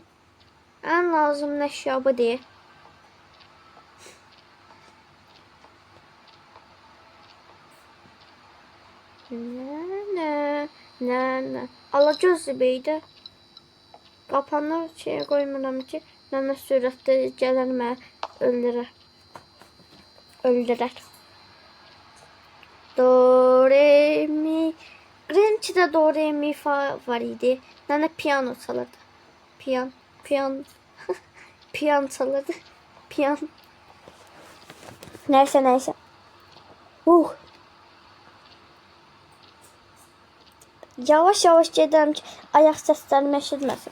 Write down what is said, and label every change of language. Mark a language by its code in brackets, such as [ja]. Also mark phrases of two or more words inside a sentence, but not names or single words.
[az] Ən lazım əşya bu deyil. Nənə. Alacağız beydə. Qapanı şeyə qoymuram ki, nənə sürətdə gələr mənə öldürər. Do, re, mi. Grinch'də do, re, mi, fa var idi. Nənə piyano çalırdı. Piyan çalırdı. Piyan. Nəysə. Yavaş gedirəm ki, ayaq səslərimi eşitməsin.